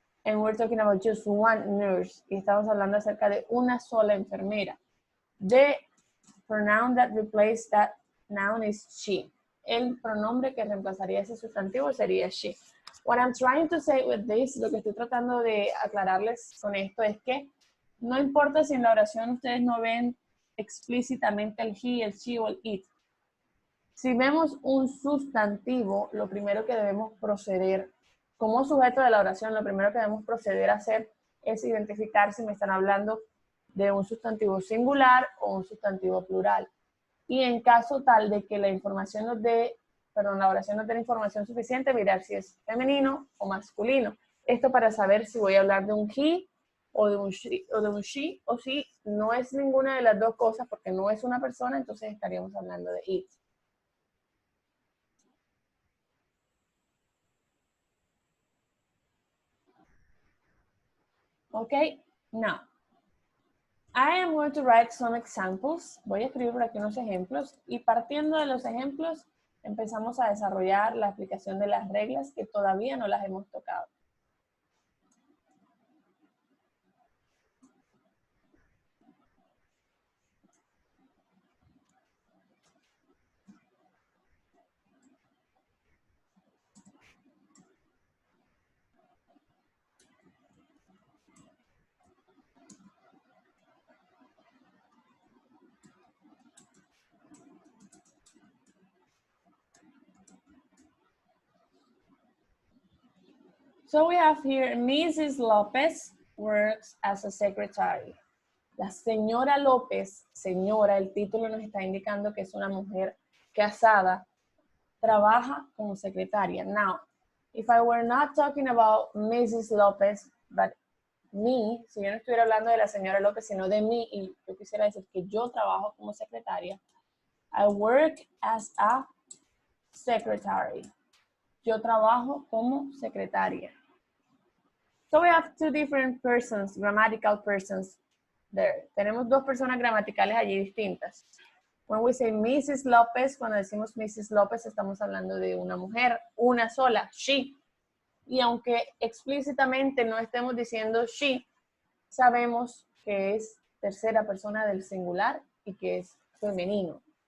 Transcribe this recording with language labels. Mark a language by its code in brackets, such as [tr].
[en] And we're talking about just one nurse. [es] Y estamos hablando acerca de una sola enfermera. [en] The pronoun that replaces that noun is she. [es] El pronombre que reemplazaría ese sustantivo sería she. [en] What I'm trying to say with this, [es] lo que estoy tratando de aclararles con esto es que no importa si en la oración ustedes no ven explícitamente el he, el she o el it. Si vemos un sustantivo, lo primero que debemos proceder, como sujeto de la oración, lo primero que debemos proceder a hacer es identificar si me están hablando de un sustantivo singular o un sustantivo plural. Y en caso tal de que la información nos dé, la oración nos dé la información suficiente, mirar si es femenino o masculino. Esto para saber si voy a hablar de un he o de un she, o si no es ninguna de las dos cosas porque no es una persona, entonces estaríamos hablando de it. [en] Okay, now, I am going to write some examples. [es] Voy a escribir por aquí unos ejemplos y partiendo de los ejemplos empezamos a desarrollar la aplicación de las reglas que todavía no las hemos tocado. [en] So we have here, Mrs. Lopez works as a secretary. [es] La señora López, señora, el título nos está indicando que es una mujer casada, trabaja como secretaria. [en] Now, if I were not talking about Mrs. [es] Lopez, [en] but me, [es] si yo no estuviera hablando de la señora López, sino de mí, y yo quisiera decir que yo trabajo como secretaria, [en] I work as a secretary. [es] Yo trabajo como secretaria. [en] So we have two different persons, grammatical persons there. [es] Tenemos dos personas gramaticales allí distintas. [en] When we say Mrs. [es] Lopez, cuando decimos Mrs. Lopez, estamos hablando de una mujer, una sola, she. Y aunque explícitamente no estemos diciendo she, sabemos que es tercera persona del singular y que es femenino.